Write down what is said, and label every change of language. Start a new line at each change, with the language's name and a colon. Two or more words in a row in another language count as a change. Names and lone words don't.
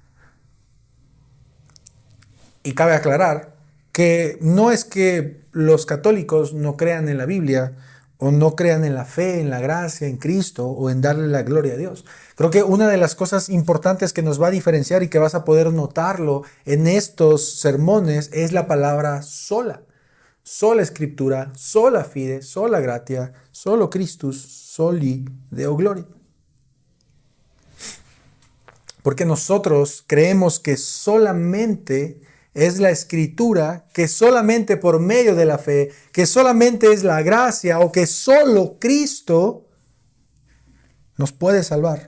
Spanish: Y cabe aclarar que no es que los católicos no crean en la Biblia o no crean en la fe, en la gracia, en Cristo o en darle la gloria a Dios. Creo que una de las cosas importantes que nos va a diferenciar y que vas a poder notarlo en estos sermones es la palabra sola. Sola escritura,
Latin: sola fide, sola gratia, solo Christus, soli Deo gloria.
Spanish: Porque nosotros creemos que solamente es la escritura, que solamente por medio de la fe, que solamente es la gracia o que solo Cristo nos puede salvar.